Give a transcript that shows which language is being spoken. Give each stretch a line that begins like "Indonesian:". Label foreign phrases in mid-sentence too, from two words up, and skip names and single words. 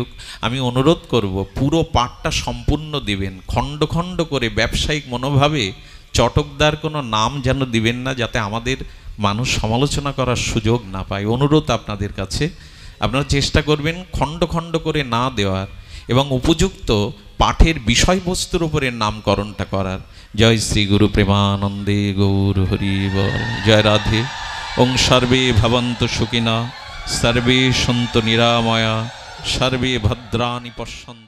Bangla: আমি অনুরোধ করব পুরো পাঠটা সম্পূর্ণ দিবেন, খণ্ড খণ্ড করে ব্যবসায়িক মনোভাবে চটকদার কোনো নাম যেন দিবেন না, যাতে আমাদের মানুষ সমালোচনা করার সুযোগ না পায়। অনুরোধ আপনাদের কাছে, আপনারা চেষ্টা করবেন খণ্ড খণ্ড করে না দেওয়ার এবং উপযুক্ত পাঠের বিষয়বস্তুর উপরে নামকরণটা করার। জয় শ্রী গুরু প্রেমানন্দে গৌর হরি বল। জয় রাধে।
Sanskrit: ওং সর্বে ভবন্তু সুখিনা, সর্বে সন্তু নিরাময়া, সর্বে ভদ্রাণি পশ্যন্তু।